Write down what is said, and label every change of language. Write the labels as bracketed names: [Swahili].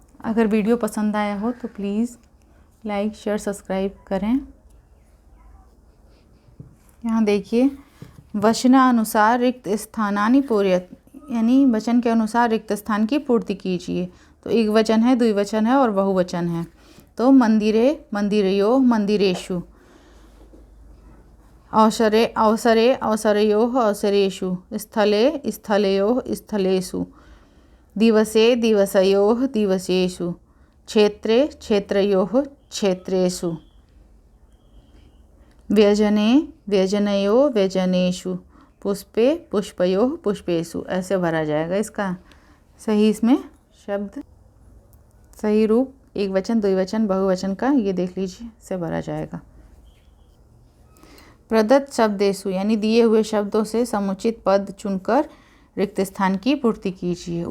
[Hindi] अगर वीडियो पसंद आया हो तो प्लीज़ लाइक शेयर सब्सक्राइब करें। यहाँ देखिए, [Sanskrit] वचनानुसार रिक्त स्थानानि पूरयत, [Hindi] यानी वचन के अनुसार रिक्त स्थान की पूर्ति कीजिए। तो एक वचन है, द्विवचन है और बहुवचन है। [Sanskrit] तो मंदिरे मंदिरयोः मंदिरेषु, अवसरे अवसरे अवसरयोः अवसरेषु, स्थले स्थलयोः स्थलेषु, दिवसे दिवसयोः दिवसेषु, क्षेत्रे क्षेत्रयोः क्षेत्रेषु, व्यजने व्यजनयोः व्यजनेषु, पुष्पे पुष्पयोः पुष्पेषु। [Hindi] ऐसे भरा जाएगा। इसका सही, इसमें शब्द सही रूप एक वचन द्विवचन बहुवचन का ये देख लीजिए, से भरा जाएगा। [Sanskrit] प्रदत्त शब्देषु, [Hindi] यानी दिए हुए शब्दों से समुचित पद चुनकर रिक्त स्थान की पूर्ति कीजिए।